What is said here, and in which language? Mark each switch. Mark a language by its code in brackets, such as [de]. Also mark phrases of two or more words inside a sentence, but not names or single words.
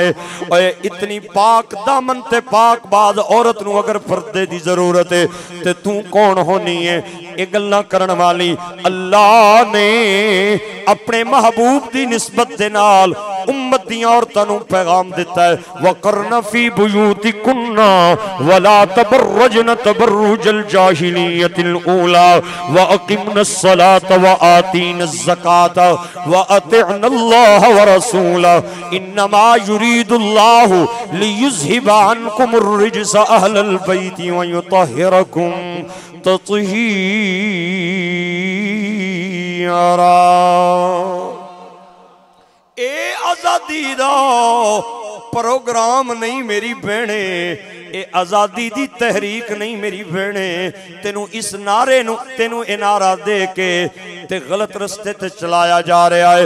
[pa] ਓਏ ਇਤਨੀ ਪਾਕ ਦਾਮਨ ਤੇ ਪਾਕ ਬਾਜ਼ ਔਰਤ ਨੂੰ ਅਗਰ ਪਰਦੇ ਦੀ ਜ਼ਰੂਰਤ ਹੈ ਤੇ ਤੂੰ ਕੌਣ ਹੋਣੀ ਹੈ ਯੇ ਗੱਲਾਂ ਕਰਨ ਵਾਲੀ। ਅੱਲਾਹ ਨੇ ਅਪਨੇ ਮਹਿਬੂਬ ਦੀ ਨਿਸਬਤ ਦੇ ਨਾਲ ਉੱਮਤ ਦੀ ਔਰਤਾਂ ਨੂੰ ਪੈਗ਼ਾਮ ਦਿੱਤਾ ਹੈ, [ar] وَقَرْنَ فِي بُيُوتِكُنَّ وَلَا تَبَرَّجْنَ تَبَرُّجَ الْجَاهِلِيَّةِ الْأُولَىٰ وَأَقِمْنَ الصَّلَاةَ وَآتِينَ الزَّكَاةَ وَأَطِعْنَ اللَّهَ وَرَسُولَهُ إِنَّمَا يُرِيدُ اللَّهُ لِيُذْهِبَ عَنْكُمُ الرِّجْسَ أَهْلَ الْبَيْتِ وَيُطَهِّرَكُمْ تَطْهِيرًا. [pa] ਏ ਆਜ਼ਾਦੀ ਦਾ ਪ੍ਰੋਗਰਾਮ ਨਹੀਂ ਮੇਰੀ ਭੈਣੇ, ਏ ਆਜ਼ਾਦੀ ਦੀ ਤਹਿਰੀਕ ਨਹੀਂ ਮੇਰੀ ਭੈਣੇ। ਤੈਨੂੰ ਇਸ ਨਾਰੇ ਨੂੰ ਤੈਨੂੰ ਏ ਨਾਰਾ ਦੇ ਕੇ ਤੇ ਗ਼ਲਤ ਰਸਤੇ ਤੇ ਚਲਾਇਆ ਜਾ ਰਿਹਾ ਹੈ।